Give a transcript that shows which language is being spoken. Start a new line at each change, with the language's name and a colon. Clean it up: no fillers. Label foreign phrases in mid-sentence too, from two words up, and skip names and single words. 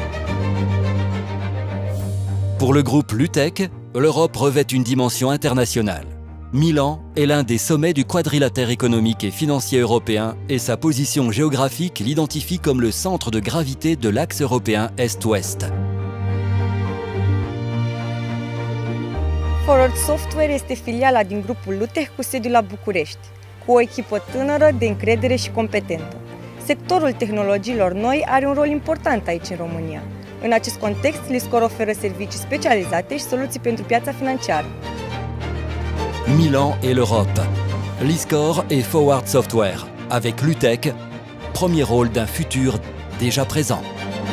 French: Pour le groupe Lutech, l'Europe revêt une dimension internationale. Milan est l'un des sommets du quadrilatère économique et financier européen et sa position géographique l'identifie comme le centre de gravité de l'axe européen Est-Ouest.
Romanian: Forward Software este filiala din grupul Lutech cu sediul la București, cu o echipă tânără, de încredere și competentă. Sectorul tehnologiilor noi are un rol important aici în România. În acest context, Liscor oferă servicii specializate și soluții pentru piața financiară.
French: Milan et l'Europe. Liscor et Forward Software. Avec Lutech, premier rôle d'un futur déjà présent.